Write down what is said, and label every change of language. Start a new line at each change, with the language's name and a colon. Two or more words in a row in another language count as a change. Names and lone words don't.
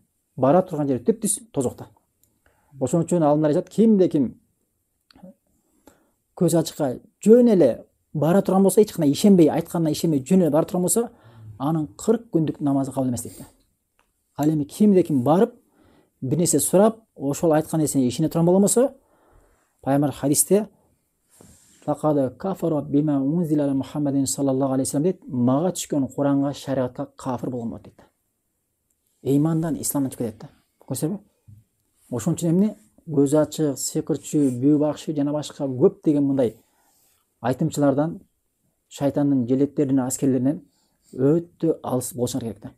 Kyrgyz: Бара турган жери түптүз тозок да. Ошон үчүн алымдар айтат, кимде-ким көз ачыкка жөн эле бара турган болсо, эч кандай ишенбей, айтканына ишенбей жөн эле бара турган болсо, анын 40 күндүк намазы кабыл эмес дейт. Ал эми кимде-ким барып, бир нерсе сурап, ошол айткан нерсене ишене турган болгон болсо, пайгамбар хадисте
Arabic: "فقد كفر بما أنزل على محمد صلى الله عليه وسلم"
Kyrgyz: дейт, мага түшкөн Куранга, шариатка кафир болгон болот дейт. Ыймандан, исламдан чыгып кетет да. Көрсөбү? Ошон үчүн көз ачык, сыйкырчы, бүү бакшы жана башка көп деген мындай айтымчылардан, шайтандын желеттеринен, аскерлеринен өтө алыс болушуңар керек да.